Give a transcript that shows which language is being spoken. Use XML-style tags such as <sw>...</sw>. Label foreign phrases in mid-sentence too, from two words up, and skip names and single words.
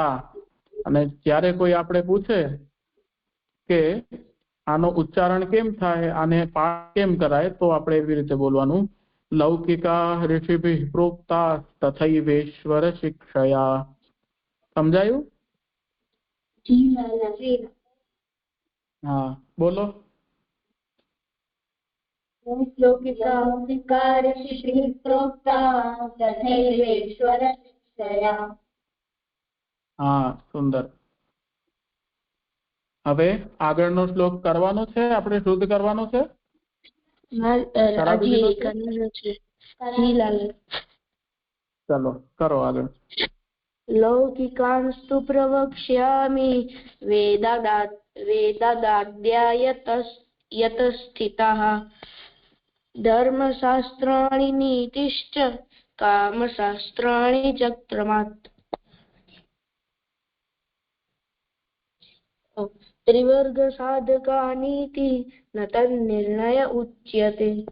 <gu>અને જ્યારે કોઈ આપણે પૂછે કે આનો ઉચ્ચારણ કેમ થાય, આને પાઠ કેમ કરાય, તો આપણે એવી રીતે બોલવાનું</gu> <sa>લૌકિકા ઋષિભિઃ પ્રોક્તા તથૈવેશ્વર શિક્ષયા.</sa> <gu>સમજાયું? હા, બોલો.</gu> <sa>लौकिका ऋषिभिः प्रोक्ताः तथैवेश्वर शिक्षया।</sa> <gu>હા, સુંદર. હવે આગળનો શ્લોક કરવાનો છે, આપણે શુદ્ધ કરવાનો છે. કરાવી દીધો છે? જી લાલન. ચલો કરો આગળ.</gu> <sa>લૌકિકાંસ્તુ પ્રવક્ષ્યામિ વેદાદાદ્યાયતસ્થિતાઃ ધર્મશાસ્ત્રાણિ નીતિશ્ચ કામશાસ્ત્રાણि ચક્રમાत् ત્રિવર્ગ સાધકાનીતિ ન તન્નિર્ણય ઉચ્યતે.</sa>